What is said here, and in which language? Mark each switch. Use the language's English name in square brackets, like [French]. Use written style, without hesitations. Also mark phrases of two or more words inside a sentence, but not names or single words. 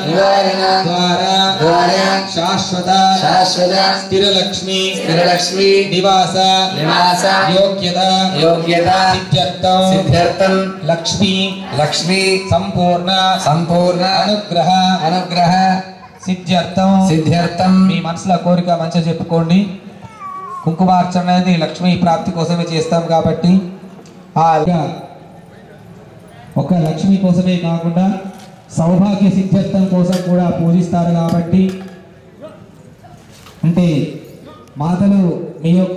[Sanskrit] द्वारा शाश्वत स्थिर लक्ष्मी निवास योग्यता सिद्ध्यर्थं लक्ष्मी संपूर्ण अनुग्रह [Telugu] సిద్ధ్యర్థం మీ మనసులో కోరిక మంచిగా చెప్పుకోండి. కుంకుమార్చన అనేది లక్ష్మీ ప్రాప్తి కోసమే చేస్తాం కాబట్టి ఒక లక్ష్మి కోసమే కాకుండా సౌభాగ్య సిద్ధ్యర్థం కోసం కూడా పూజిస్తారు కాబట్టి అంటే మాతలు మీ యొక్క